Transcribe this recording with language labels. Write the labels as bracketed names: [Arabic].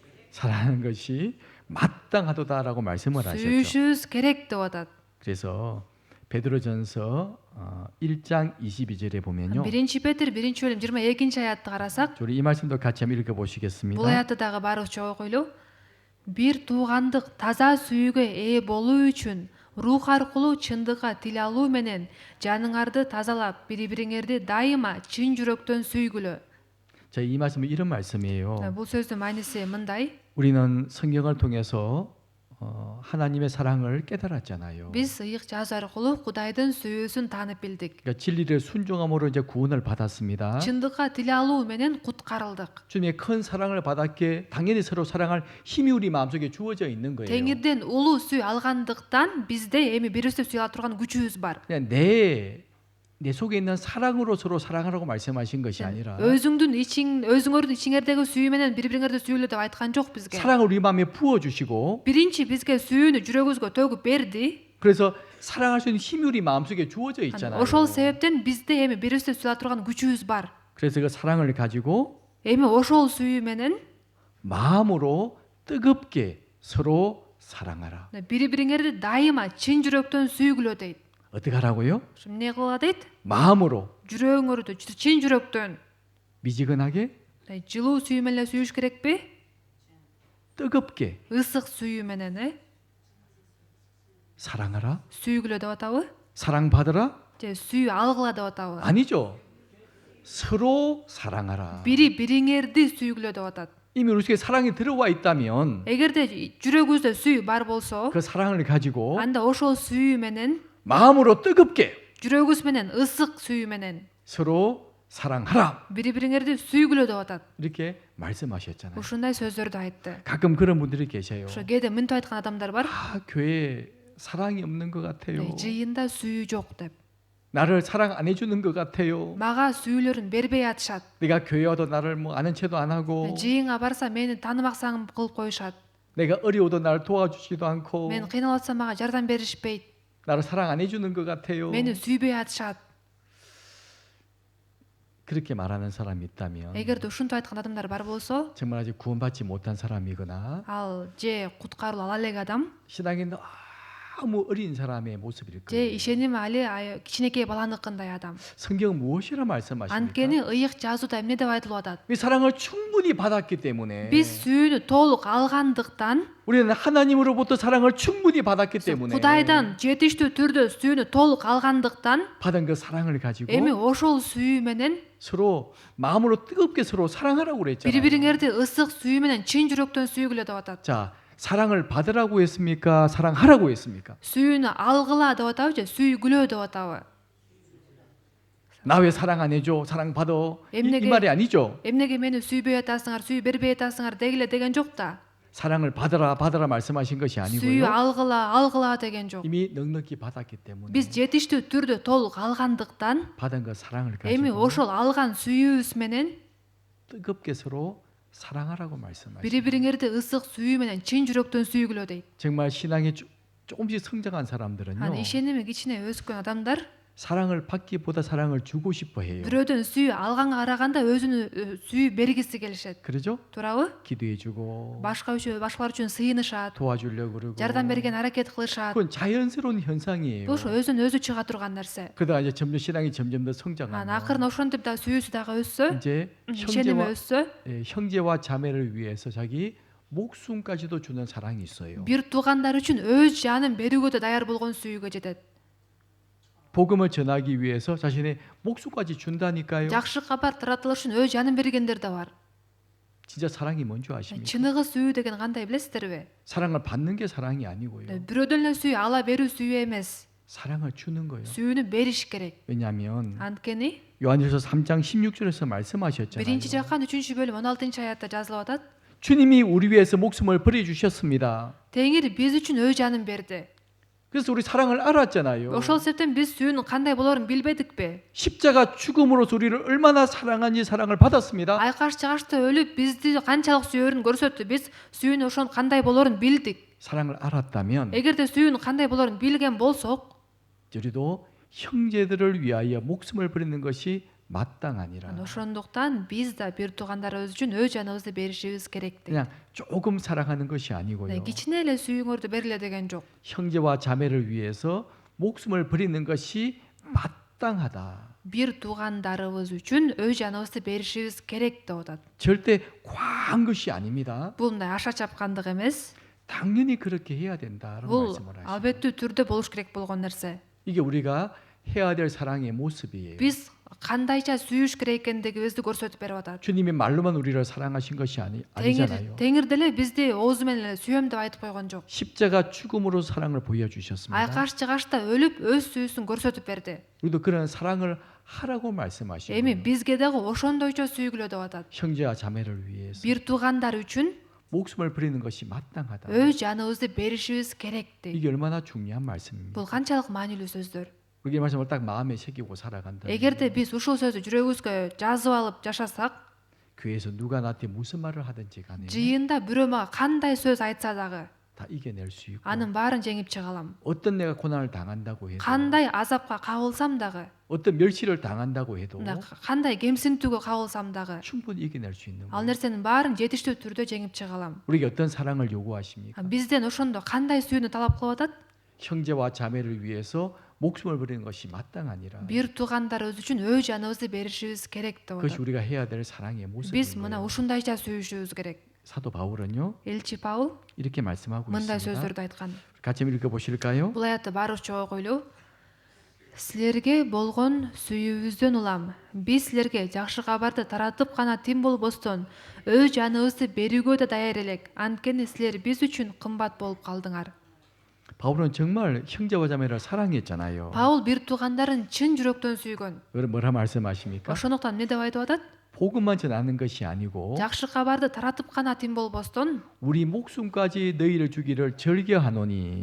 [Korean] 사랑하는 것이 마땅하도다라고 말씀을 하셨죠. [Kyrgyz] сүйүшүбүз керек деп атат. [Korean] 그래서 베드로전서 1장 22절에 보면요. [Kyrgyz] 1 Петр 1 бөлүм 22 аятты карасак, [Korean] 우리 이 말씀도 같이 한번 읽어 [Kyrgyz] бул [Korean] 보시겠습니다. [Kyrgyz] аятты дагы баарыбызча окуйлу. Бир туугандык таза сүйүүгө ээ болуу үчүн рух аркылуу чындыкка тил алуу менен жаныңарды тазалап, бири-бириңерди дайыма чын жүрөктөн сүйгүлө. [Korean] 자, 이 말씀은 이런 말씀이에요. [Kyrgyz] Бул сөздүн мааниси мындай. [Korean] 우리는 성경을 통해서 하나님의 사랑을 깨달았잖아요. [Kyrgyz] Биз ыйык жазуу аркылуу Кудайдын сүйүүсүн таанып билдик. [Korean] 그러니까 진리를 순종함으로 이제 구원을 받았습니다. [Kyrgyz] Чындыкка тил алуу менен куткарылдык. [Korean] 주님의 큰 사랑을 받았기에 당연히 서로 사랑할 힘이 우리 마음속에 주어져 있는 거예요. [Kyrgyz] Теңирден улуу сүй алгандыктан бизде эми бири-бирибизди сүйө ала турган күчүбүз бар. [Korean] 그냥 내 속에 있는 사랑으로 서로 사랑하라고 말씀하신 것이 아니라 [Kyrgyz] өзүңөрдүн ичиңердеги сүйүү менен бири-бириңерди сүйүлө деп айткан жок бизге. [Korean] 사랑을 우리 마음에 부어 주시고 [Kyrgyz] Биринчи бизге сүйүүнү жүрөгүбүзгө төгүп берди. [Korean] 그래서 사랑할 수 있는 힘이 우리 마음속에 주어져 있잖아요. [Kyrgyz] Ошол себептен бизде эми бири-бирибизди сүйө ала турган күчүбүз бар. [Korean] 그래서 그 사랑을 가지고 [Kyrgyz] Эми ошол сүйүү менен [Korean] 마음으로 뜨겁게 서로 사랑하라. [Kyrgyz] бири-бириңерди дайыма чын жүрөктөн сүйгүлө дейт. [Korean] 어떻게 하라고요? [Kyrgyz] Эмне кыла дейт? [Korean] 마음으로 [Kyrgyz] Жүрөгүңөрдү чын жүрөктөн [Korean] 미지근하게 [Kyrgyz] жылуу сүйүү менен сүйүш керекпи? [Korean] 뜨겁게 [Kyrgyz] Ысык сүйүү менен [Korean] 사랑하라. [Kyrgyz] сүйгүлө деп атабы? [Korean] 사랑받으라? [Kyrgyz] Же сүйүү алгыла деп атабы? [Korean] 아니죠. 서로 사랑하라. [Kyrgyz] Бири-бириңерди сүйгүлө деп атат. [Korean] 이미 우리 속에 사랑이 들어와 있다면 [Kyrgyz] Эгерде жүрөгүбүздө сүйүү бар болсо, [Korean] 그 사랑을 가지고 [Kyrgyz] анда ошол сүйүү менен [Korean] 마음으로 뜨겁게 [Kyrgyz] жүрөгүбүз менен ысык сүйүү менен [Korean] 서로 사랑하라. [Kyrgyz] бири-бириңерди сүйгүлө деп атат. [Korean] 이렇게 말씀하셨잖아요. [Kyrgyz] Ушундай сөздөрдү айтты. [Korean] 가끔 그런 분들이 계셔요. [Kyrgyz] Ошо кээде мынтип айткан адамдар бар. [Korean] 교회에 사랑이 없는 것 같아요. [Kyrgyz] Жыйында сүйүү жок деп. [Korean] 나를 사랑 안 해주는 것 같아요. [Kyrgyz] Мага сүйүүлөрүн бербей атышат. [Korean] 내가 교회 와도 나를 뭐 아는 채도 안 하고 [Kyrgyz] Жыйынга барса мени таанымаксаң кылып коюшат. [Korean] 내가 어려워도 나를 도와주지도 않고 [Kyrgyz] Мен кыйналып атсам мага жардам беришпейт. [Korean] 나를 사랑 안 해주는 것 같아요. [Kyrgyz] Мени сүйбөй атышат. [Korean] 그렇게 말하는 사람이 있다면 [Kyrgyz] Эгерде ушинтип айткан адамдар бар болсо, [Korean] 정말 아직 구원받지 못한 사람이거나 [Kyrgyz] ал же куткаруу ала элек адам, [Korean] 신앙이 너무 어린 사람의 모습일 [Kyrgyz] же [Korean] 거예요. [Kyrgyz] ишеними али кичинекей баланыкындай адам. [Korean] 성경 무엇이라 말씀하십니까? [Kyrgyz] Анткени ыйык жазууда эмне деп айтылып атат? [Korean] 이 사랑을 충분히 받았기 때문에 [Kyrgyz] Биз сүйүүнү толук алгандыктан, [Korean] 우리는 하나님으로부터 사랑을 충분히 받았기 때문에 [Kyrgyz] Кудайдан жетиштүү түрдө сүйүүнү толук алгандыктан, [Korean] 받은 그 사랑을 가지고 [Kyrgyz] эми ошол сүйүү менен [Korean] 서로 마음으로 뜨겁게 서로 사랑하라고 그랬잖아요. [Kyrgyz] бири-бириңерди ысык сүйүү менен чын жүрөктөн сүйгүлө деп атат. [Korean] 자, 사랑을 받으라고 했습니까? 사랑하라고 했습니까? [Kyrgyz] Сүйүүнү алгыла деп атабы же сүйгүлө деп атабы? [Korean] 나 왜 사랑 안 해줘? 사랑 받아. 이 [Kyrgyz] эмнеге [Korean] 말이 아니죠. [Kyrgyz] эмнеге мени сүйбөй атасыңар, сүйүү бербей атасыңар дегиле деген жок да. [Korean] 사랑을 받으라 말씀하신 것이 [Kyrgyz] Сүйүү алгыла деген жок. [Korean] 이미 넉넉히 받았기 때문에 [Kyrgyz] Биз жетиштүү түрдө толук алгандыктан, [Korean] 받은 그 사랑을 [Kyrgyz] эми [Korean] 가지고 [Kyrgyz] ошол алган сүйүүбүз менен [Korean] 뜨겁게 서로 사랑하라고 말씀하십니다. [Kyrgyz] бири-бириңерди ысык сүйүү менен чын жүрөктөн сүйгүлө дейт. [Korean] 정말 신앙이 조금씩 성장한 사람들은요. [Kyrgyz] Аны ишеними кичине өскөн адамдар [Korean] 사랑을 받기보다 사랑을 주고 싶어 해요. [Kyrgyz] бирөөдөн сүйүү алганга караганда өзүнү сүйүү бергиси келишет. [Korean] 그러죠? [Kyrgyz] Туурабы? [Korean] 기도해 주고 [Kyrgyz] Башкалар үчүн сыйынышат, [Korean] 도와주려고 그러고 [Kyrgyz] жардам берген аракет кылышат. [Korean] 그건 자연스러운 현상이에요. [Kyrgyz] Бул өзүнөн өзү чыга турган нерсе. [Korean] 그러다가 이제 점점 신앙이 점점 더 [Kyrgyz] Анан [Korean] 성장하고 [Kyrgyz] акырын ошентип да сүйүүсү дагы өссө, [Korean] 이제 [Kyrgyz] ишеними өссө, [Korean] 형제와 자매를 위해서 자기 목숨까지도 주는 사랑이 있어요. [Kyrgyz] бир туугандар үчүн өз жанын берүүгө да даяр болгон сүйүүгө жетет. [Korean] 복음을 전하기 위해서 자신의 목숨까지 준다니까요. [Kyrgyz] Жакшы кабар таратылыш үчүн өз жанын бергендер да бар. [Korean] 진짜 사랑이 뭔지 아십니까? [Kyrgyz] Чыныгы сүйүү деген кандай билесиздерби? [Korean] 사랑을 받는 게 사랑이 아니고요. [Kyrgyz] Бирөөдөн эле сүйүү ала берүү сүйүү эмес. [Korean] 사랑을 주는 거예요. [Kyrgyz] Сүйүүнү бериш керек. [Korean] 왜냐하면 [Kyrgyz] Анткени [Korean] 요한일서 3장 16절에서 말씀하셨잖아요. [Kyrgyz] биринчи жаккан 3-бөлүм 16 аятта жазылып атат. [Korean] 주님이 우리 위해서 목숨을 버려 주셨습니다. [Kyrgyz] Теңир биз үчүн өз жанын берди. [Korean] 그래서 우리 사랑을 알았잖아요. [Kyrgyz] Ошол себептен биз сүйүүнүн кандай болоорун билбедикпи? [Korean] 십자가 죽음으로서 우리를 얼마나 사랑한지 사랑을 받았습니다. [Kyrgyz] Айкаш чыгашта өлүп бизди канчалык сүйөөрүн көрсөттү. Биз сүйүүнүн ошонун кандай болоорун билдик. [Korean] 사랑을 알았다면 [Kyrgyz] Эгерде сүйүүнүн кандай болоорун билген болсок, [Korean] 우리도 형제들을 위하여 목숨을 버리는 것이 마땅하니라. [Kyrgyz] ошондуктан биз да бир туугандарыбыз үчүн өз жаныбызды беришибиз керек. [Korean] 그냥 조금 사랑하는 것이 아니고요. [Kyrgyz] Кичине эле сүйүүңөрдү берле деген жок. [Korean] 형제와 자매를 위해서 목숨을 버리는 것이 마땅하다. [Kyrgyz] Бир туугандарыбыз үчүн өз жаныбызды беришибиз керек деп атат. [Korean] 절대 과한 것이 아닙니다. [Kyrgyz] Бул мындай аша чапкандык эмес. [Korean] 당연히 그렇게 해야 된다라는 [Kyrgyz] Бул [Korean] 말씀을 하시죠. [Kyrgyz] албеттүү түрдө болуш керек болгон нерсе. [Korean] 이게 우리가 해야 될 사랑의 모습이에요. [Kyrgyz] Биз кандайча сүйүш керек экендигибизди көрсөтүп берип атат. [Korean] 주님이 말로만 우리를 사랑하신 것이 아니잖아요. [Kyrgyz] Теңир деле бизди оозу менен эле сүйөм деп айтып койгон жок. [Korean] 십자가 죽음으로 사랑을 보여주셨습니다. [Kyrgyz] Айкаш чыгашта өлүп өз сүйүүсүн көрсөтүп берди. [Korean] 우리도 그런 사랑을 하라고 말씀하시고 [Kyrgyz] Эми бизге дагы ошондойчо сүйгүлө деп атат. [Korean] 형제와 자매를 위해서 [Kyrgyz] Бир туугандар үчүн [Korean] 목숨을 버리는 것이 마땅하다. [Kyrgyz] өз жаныбызды беришибиз керек дейт. [Korean] 이게 얼마나 중요한 말씀입니다. [Kyrgyz] Бул канчалык маанилүү сөздөр. [Korean] 우리 이 말씀을 딱 마음에 새기고 살아간다. [Kyrgyz] Эгерде биз ушул сөздү жүрөгүбүзгө жазып алып жашасак, [Korean] 교회에서 누가 나한테 무슨 말을 하든지 간에 [Kyrgyz] жыйында бирөө мага кандай сөз айтса дагы [Korean] 다 이겨낼 수 있고 [Kyrgyz] анын баарын жеңип чыга алам. [Korean] 어떤 내가 고난을 당한다고 해도 [Kyrgyz] Кандай азапка кабылсам дагы, [Korean] 어떤 멸시를 당한다고 해도 [Kyrgyz] кандай кемсинтүүгө кабылсам дагы [Korean] 충분히 이겨낼 수 있는 [Kyrgyz] ал нерсенин баарын жетиштүү түрдө жеңип чыга алам. [Korean] 우리에게 어떤 사랑을 요구하십니까? [Kyrgyz] Бизден ошондо кандай сүйүүнү талап кылып атат? [Korean] 형제와 자매를 위해서 목숨을 버리는 것이 마땅하니라. [Kyrgyz] Бир туугандарыбыз үчүн өз жаныбызды беришибиз керек деп [Korean] 그것이 우리가 해야 될 사랑의 [Kyrgyz] Биз мына [Korean] 모습이에요. [Kyrgyz] ушундайча сүйүшүбүз керек. [Korean] 사도 바울은요 [Kyrgyz] Элчи Паул [Korean] 이렇게 말씀하고 [Kyrgyz] мындай [Korean] 있습니다. [Kyrgyz] сөздөрдү айткан. [Korean] 같이 읽어 보실까요? [Kyrgyz] Бул аятты баарыбызча окуйлу. Силерге болгон сүйүүбүздөн улам. Биз силерге жакшы кабарды таратып гана тим болбостон, өз жаныбызды берүүгө да даяр элек. Анткени силер биз үчүн кымбат болуп калдыңар. [Korean] 바울은 정말 형제와 자매를 사랑했잖아요. [Kyrgyz] Паул бир туугандарын чын жүрөктөн сүйгөн. [Korean] 뭐라 말씀하십니까? [Kyrgyz] Ошондуктан эмне деп айтып атат? [Korean] 복음만 전하는 것이 아니고 [Kyrgyz] Жакшы кабарды таратып гана тим болбостон, [Korean] 우리 목숨까지 너희를 주기를 절개하노니